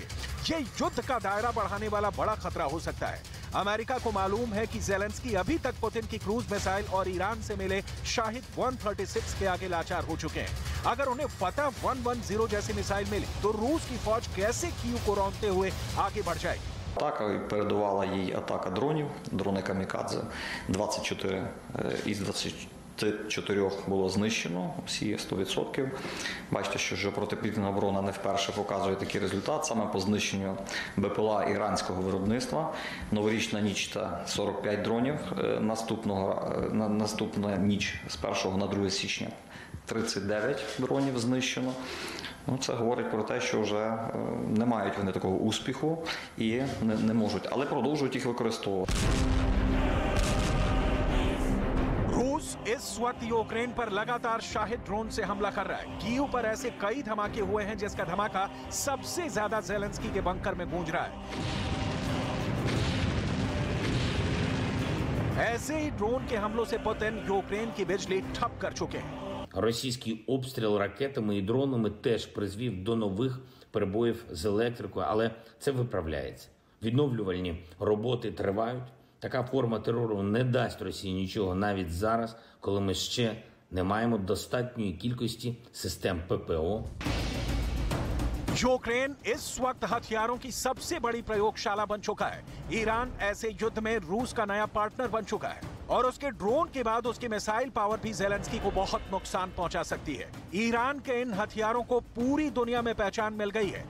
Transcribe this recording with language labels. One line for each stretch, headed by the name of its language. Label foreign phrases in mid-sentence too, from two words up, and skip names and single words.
Hindi: ये युद्ध का दायरा बढ़ाने वाला बड़ा खतरा हो सकता है। अमेरिका को मालूम है कि जेलेंस्की अभी तक पुतिन की
English: cruise missile
Hindi: और ईरान से मिले शाहिद 136 के आगे लाचार हो चुके हैं। अगर उन्हें फतेह 110 जैसी मिसाइल मिली तो रूस की फौज कैसे कीव को रौंदते हुए आगे बढ़ जाएगी।
Ukrainian: Атака передувала їй атака дронів, дрони камікадзе. 24 із 24 було знищено, всі 100%. Бачите, що вже протиповітряна оборона не вперше показує такий результат, саме по знищенню БПЛА іранського виробництва. Новорічна ніч та 45 дронів, наступна ніч з 1 на 2 січня 39 дронів знищено. Це говорить про те, що вже не мають вони такого успіху і не можуть, але продовжують їх використовувати.
Hindi: रूस इस वक्त यूक्रेन पर लगातार शाहिद ड्रोन से हमला कर रहा है। कीव पर ऐसे कई धमाके हुए हैं जिसका धमाका सबसे ज्यादा जेलेंस्की के बंकर में गूंज रहा है। ऐसे ही ड्रोन के हमलों से पुतिन यूक्रेन की बिजली ठप कर चुके हैं।
Ukrainian: Російський обстріл ракетами і дронами теж призвів до нових перебоїв з електрикою, але це виправляється. Відновлювальні роботи тривають. Така форма терору не дасть Росії нічого навіть зараз, коли ми ще не маємо достатньої кількості систем ППО.
Hindi: यूक्रेन इस वक्त हथियारों की सबसे बड़ी प्रयोगशाला बन चुका है। ईरान ऐसे युद्ध में रूस का नया पार्टनर बन चुका है और उसके ड्रोन के बाद उसकी
English: missile power
Hindi: भी जेलेंस्की को बहुत नुकसान पहुंचा सकती है। ईरान के इन हथियारों को पूरी दुनिया में पहचान मिल गई है।